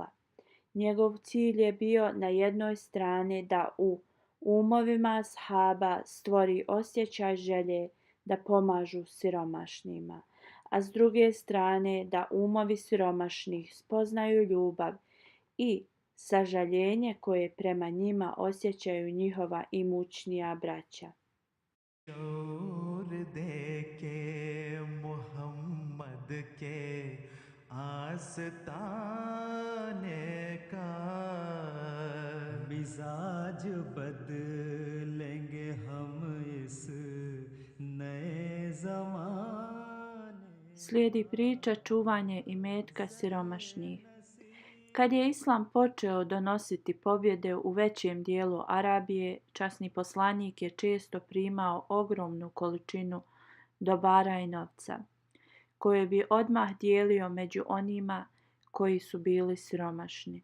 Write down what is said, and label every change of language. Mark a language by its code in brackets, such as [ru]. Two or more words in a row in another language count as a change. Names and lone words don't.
[bs] Njegov cilj je bio na jednoj strani da u umovima ashaba stvori osjećaj želje da pomažu siromašnima, a s druge strane da umovi siromašnih spoznaju ljubav i sažaljenje koje prema njima osjećaju njihova imućnija braća. [hi] शोर देके मोहम्मद के आस्ताने का मिजाज बदलेंगे हम इस नए जमाने [bs] Slijedi priča čuvanje imetka siromašnih. Kad je islam počeo donositi pobjede u većem dijelu Arabije, časni poslanik je često primao ogromnu količinu dobara i novca, koje bi odmah dijelio među onima koji su bili siromašni.